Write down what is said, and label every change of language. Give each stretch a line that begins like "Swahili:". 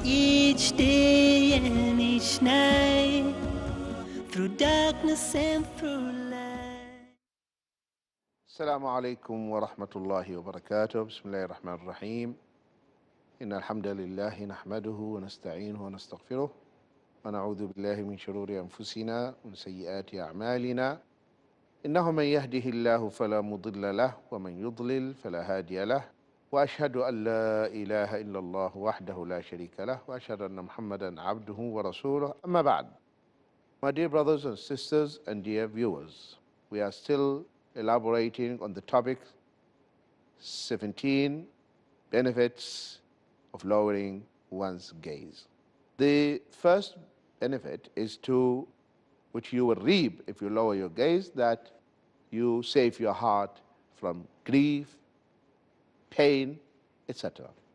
English: Each day and each night, through darkness and through light.
Arabic: السلام عليكم ورحمة الله وبركاته. بسم الله الرحمن الرحيم. إن الحمد لله نحمده ونستعينه ونستغفره ونعوذ بالله من شرور أنفسنا ومن سيئات أعمالنا. إنه من يهده الله فلا مضل له ومن يضلل فلا هادي له وأشهد أن لا إله إلا الله وحده لا شريك له وأشهد أن محمدا عبده ورسوله. أما بعد.
English: My dear brothers and sisters and dear viewers, we are still elaborating on the topic 17 benefits of lowering one's gaze. The first benefit is to, which you will reap if you lower your gaze, that you save your heart from grief, pain, etc.